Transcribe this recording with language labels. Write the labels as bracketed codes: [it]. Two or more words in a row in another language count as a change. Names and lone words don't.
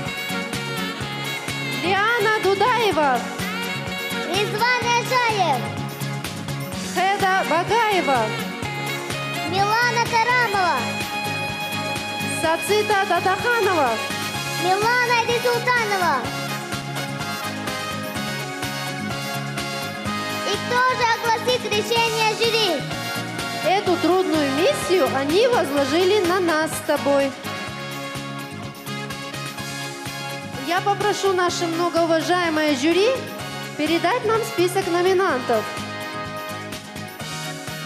[ru] Лиана Дудаева. Ризван Яшаев. Хеда Багаева. Милана Карамова. Сацита Татаханова. Милана Эдисултанова. И кто же огласит решение жюри? Эту трудную миссию они возложили на нас с тобой. Я попрошу наше многоуважаемое жюри передать нам список номинантов.